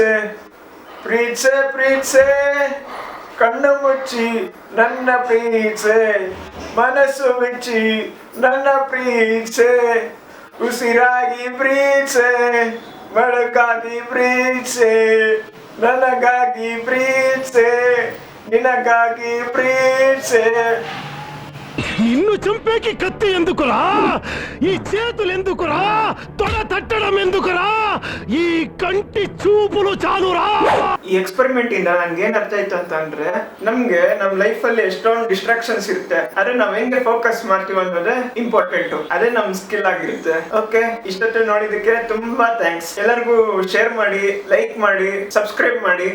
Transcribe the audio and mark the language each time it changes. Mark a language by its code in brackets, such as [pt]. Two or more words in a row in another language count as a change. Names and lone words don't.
[kn] ಪ್ರೀತ್ಸೆ ಪ್ರೀತ್ಸೆ ಕಣ್ಣು ಮುಚ್ಚಿ ನನ್ನ ಪ್ರೀತ್ಸೆ, ಮನಸ್ಸು ಬಿಚ್ಚಿ ನನ್ನ ಪ್ರೀತ್ಸೆ. ಉಸಿರಾಗಿ ಪ್ರೀತ್ಸೆ, ಬೆಳಕಾಗಿ ಪ್ರೀತ್ಸೆ, ನನಗಾಗಿ ಪ್ರೀತ್ಸೆ, ನಿನಗಾಗಿ ಪ್ರೀತ್ಸೆ. [te] నిన్ను చంపేకి కత్తి ఎందుకురా, ఈ చేతులు ఎందుకురా, తొడ తట్టడం ఎందుకురా, ఈ కంటి చూపులు చాలురా. [kn] ಈ ಎಕ್ಸ್ಪೆರಿಮೆಂಟ್ ಇಂದ ನನ್ಗೆ ಏನ್ ಅರ್ಥ ಆಯ್ತು ಅಂತಂದ್ರೆ, ನಮ್ಗೆ ನಮ್ ಲೈಫ್ ಅಲ್ಲಿ ಎಷ್ಟೊಂದು ಡಿಸ್ಟ್ರಾಕ್ಷನ್ಸ್ ಇರುತ್ತೆ. ಆದ್ರೆ ನಾವ್ ಹೆಂಗೆ ಫೋಕಸ್ ಮಾಡ್ತೀವಿ ಅನ್ನೋದೇ ಇಂಪಾರ್ಟೆಂಟ್. ಅದೇ ನಮ್ ಸ್ಕಿಲ್ ಆಗಿರುತ್ತೆ. ಓಕೆ, ಇಷ್ಟೊತ್ತು ನೋಡಿದಕ್ಕೆ ತುಂಬಾ ಥ್ಯಾಂಕ್ಸ್. ಎಲ್ಲರಿಗೂ ಶೇರ್ ಮಾಡಿ, ಲೈಕ್ ಮಾಡಿ, ಸಬ್ಸ್ಕ್ರೈಬ್ ಮಾಡಿ.